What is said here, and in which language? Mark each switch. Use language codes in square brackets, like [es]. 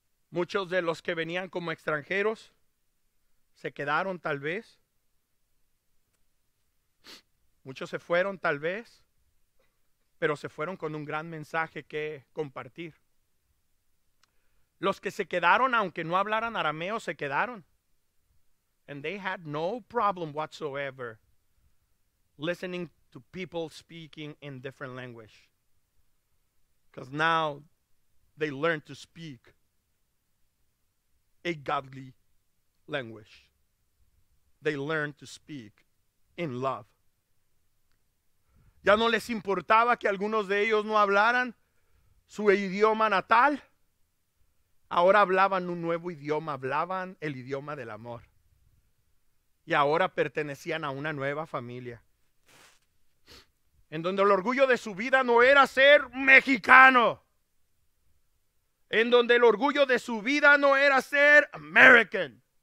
[es] Muchos de los que venían como extranjeros se quedaron tal vez. Muchos se fueron tal vez, pero se fueron con un gran mensaje que compartir. Los que se quedaron, aunque no hablaran arameo, se quedaron. [en] And they had no problem whatsoever listening to people speaking in different language. Because now they learn to speak a godly language. They learned to speak in love. [es] Ya no les importaba que algunos de ellos no hablaran su idioma natal. Ahora hablaban un nuevo idioma, hablaban el idioma del amor. Y ahora pertenecían a una nueva familia, en donde el orgullo de su vida no era ser mexicano, en donde el orgullo de su vida no era ser American,